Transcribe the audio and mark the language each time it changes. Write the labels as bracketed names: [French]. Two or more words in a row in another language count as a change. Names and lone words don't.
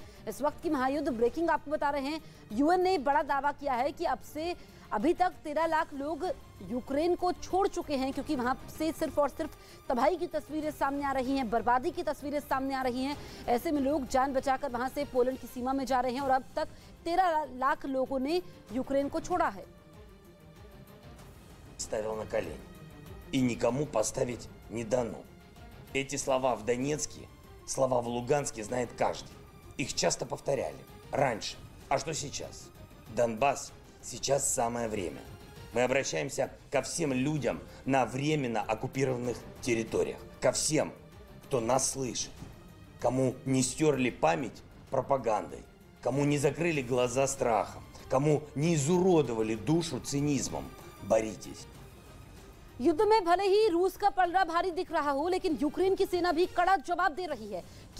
[Hindi] इस वक्त की महायुद्ध ब्रेकिंग आपको बता रहे हैं। यूएन ने बड़ा दावा किया है कि अभी तक 13 लाख लोग यूक्रेन को छोड़ चुके हैं, क्योंकि वहां से सिर्फ और सिर्फ तबाही की तस्वीरें सामने आ रही हैं, बर्बादी की तस्वीरें सामने आ रही हैं। ऐसे में लोग जान बचाकर वहां से पोलैंड की सीमा में जा रहे हैं और अब तक 13 लाख लोगों ने यूक्रेन को छोड़ा है। [Russian] ставил на колени и никому поставить не дано. Эти слова в Донецке, слова в Луганске знает каждый. Их часто повторяли раньше. А что сейчас? Донбасс сейчас самое время. Мы обращаемся ко всем людям на временно оккупированных территориях. Ко всем, кто нас слышит. Кому не стерли память пропагандой. Кому не закрыли глаза страхом. Кому не изуродовали душу цинизмом. Боритесь. [Hindi] युद्ध में भले ही रूस का पलड़ा भारी दिख रहा हो, लेकिन यूक्रेन की सेना भी कड़ा जवाब दे रही है।